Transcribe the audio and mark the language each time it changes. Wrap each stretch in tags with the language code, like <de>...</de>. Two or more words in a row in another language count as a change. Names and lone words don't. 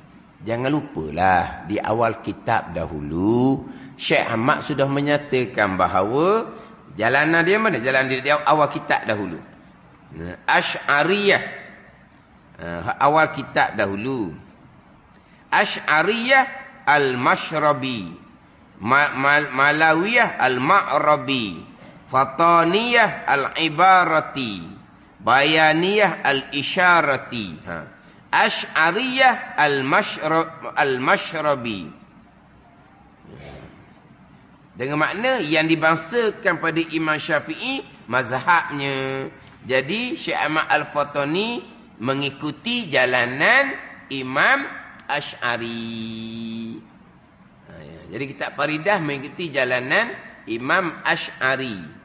<ms>Jangan lupalah, di awal kitab dahulu, Syekh Ahmad sudah menyatakan bahawa jalanan dia mana? Jalanan dia awal kitab dahulu. Asy'ariyah. Awal kitab dahulu. Asy'ariyah al-Mashrabi. Malawiyah al-Ma'rabi. Fataniyah al-Ibarati. Bayaniyah al-Isyarati. Asy'ariyah al-Mashrabi. Dengan makna yang dibangsakan pada Imam Syafi'i mazhabnya. Jadi Syekh Ahmad Al-Fatani mengikuti jalanan Imam Asy'ari. Jadi kitab Faridah mengikuti jalanan Imam Asy'ari.</ms>